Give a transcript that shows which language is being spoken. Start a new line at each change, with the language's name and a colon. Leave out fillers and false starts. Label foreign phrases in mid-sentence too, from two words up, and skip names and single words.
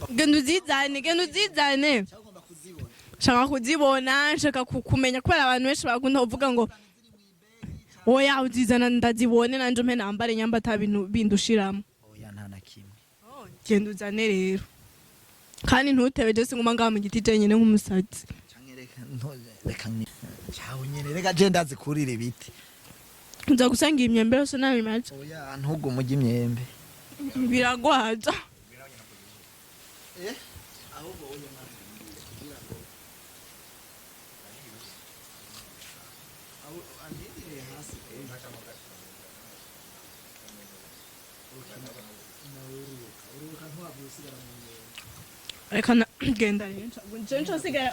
Rundi: kandi uzizane shaka kuzibona nshaka kumenya kubera abantu benshi bakunda kuvuga ngo oya uzizana ndazibone nanje mpe nambare nyamba ata bintu bindushiramo oya nta nakimwe genda uzane rero kandi ntutebe je singuma ngaha mu giti jenyene nk'umusatsi reka cyawe nyene reka je ndazikurira ibiti nza gusanga imyembe yose nabimaze oya ntugu mujye imyembe biragwaza ahubwo oya reka genda rero nje sigara